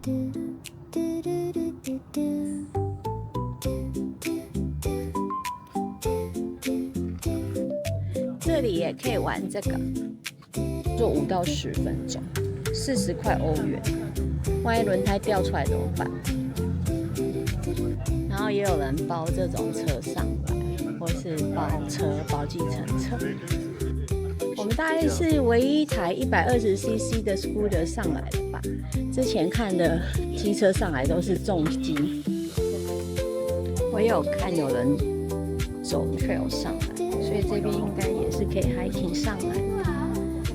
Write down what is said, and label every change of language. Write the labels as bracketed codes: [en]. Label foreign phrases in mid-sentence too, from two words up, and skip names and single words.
[zh] 這裡也可以玩這個，坐5到10分鐘，40塊歐元。萬一輪胎掉出來怎麼辦？然後也有人包這種車上來，或是包計程車。們大概是唯一一台120cc 的 scooter 上來的吧。之前看的機車上來都是重機。我也有看有人走 trail 上來，所以這邊應該也是可以 hiking 上來的。